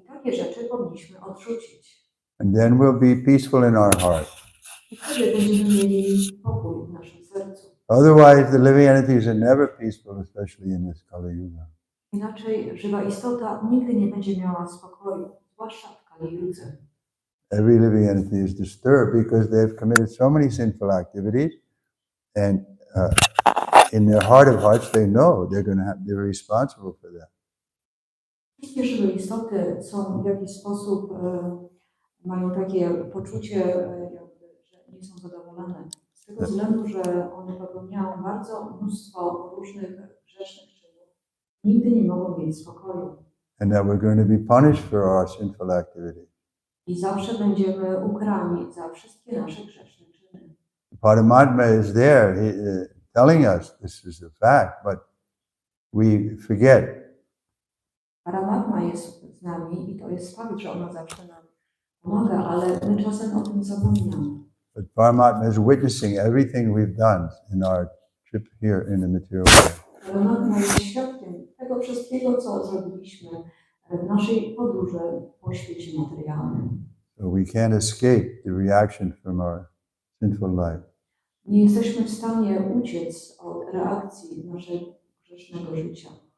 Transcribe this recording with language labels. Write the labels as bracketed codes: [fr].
[pl] I takie rzeczy powinniśmy odrzucić. [en] And then we'll be peaceful in our heart. [pl] I wtedy będziemy mieli pokój w naszym sercu. [en] Otherwise, the living entities are never peaceful, especially in this Kali Yuga. [pl] Inaczej żywa istota nigdy nie będzie miała spokoju, zwłaszcza w Kali Yudze. [en] Every living entity is disturbed because they've committed so many sinful activities, and in their heart of hearts, they know they're responsible for that. [pl] Wszystkie żywe istoty są w jakiś sposób, mają takie poczucie, że nie są zadowolone. Z tego względu, że one popełniają bardzo mnóstwo różnych grzesznych czynów. Nigdy nie mogą mieć spokoju. [en] And that we're going to be punished for our sinful activity. [pl] I zawsze będziemy ukarani za wszystkie nasze grzeszne czyny. [en] Paramatma is there telling us this is a fact, but we forget. [pl] Paramatma jest z nami i to jest fakt, że ona zawsze nam pomaga, ale my czasem o tym zapominamy. [en] But Paramatma is witnessing everything we've done in our trip here in the material world. [pl] Paramatma jest świadkiem tego wszystkiego, co zrobiliśmy w naszej podróży po świecie materialnym. [en] So we can't escape the reaction from our sinful life. [pl] Nie jesteśmy w stanie uciec od reakcji naszego grzesznego życia.